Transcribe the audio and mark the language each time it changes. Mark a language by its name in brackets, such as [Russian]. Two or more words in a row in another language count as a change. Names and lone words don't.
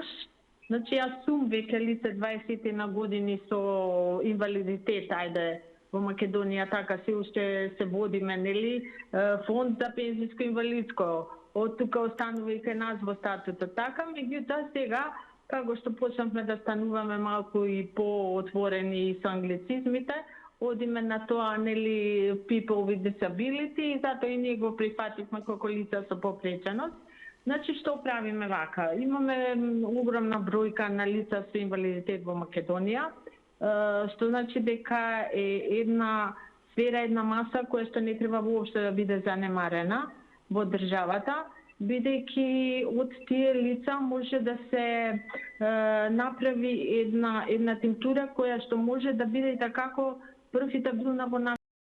[Macedonian] Значи јас сум веќе лице 20 на години со инвалидитет, ајде во Македонија така се уште се водиме, нели, фонд за пензиско инвалидско, од тука останува и кај нас во статутот така, меѓутоа сега како што почнавме да стануваме малку и поотворени со англицизмите, одиме на тоа, нели, [English] people with disability, [Macedonian] и затоа и ние го прифативме како лица со попреченост. Значи, што правиме вака? Имаме огромна бројка на лица со инвалидитет во Македонија, што значи дека е една сфера, една маса која што не треба воопшто да биде занемарена во државата, бидејќи од тие лица може да се направи една тинктура која што може да биде и како профитабилна во нас.